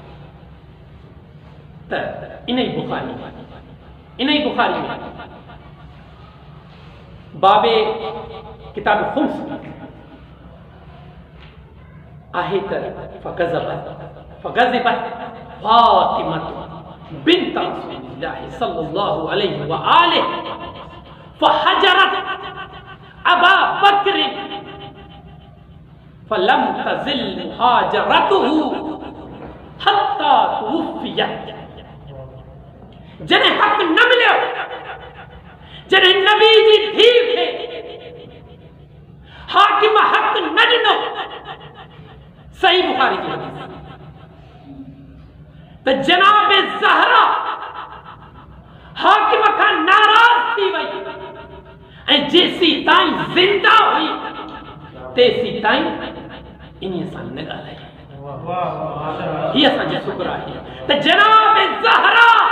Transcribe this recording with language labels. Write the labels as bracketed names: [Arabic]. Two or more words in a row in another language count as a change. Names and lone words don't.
[Sindhi] त इन ई बुखारी में बाबे किताब खुम्स आहे त फ़ग़ज़बत [Arabic] فاطمة بنت رسول الله صلى الله عليه وآله فهجرت أبا بكر فلم تزل مهاجرته حتى توفيت [Sindhi] जॾहिं हक़ न मिलियो जॾहिं नबी जी धीउ खे हाकिम हक़ न ॾिनो सही बुखारी जी त जनाब ज़हरा हाकिम खां नाराज़ थी वई ऐं जेसी ताईं ज़िंदा हुई तेसी ताईं इन्हीअ सां न ॻाल्हाई हीअ असांजी शुक्र आहे त जनाब ज़हरा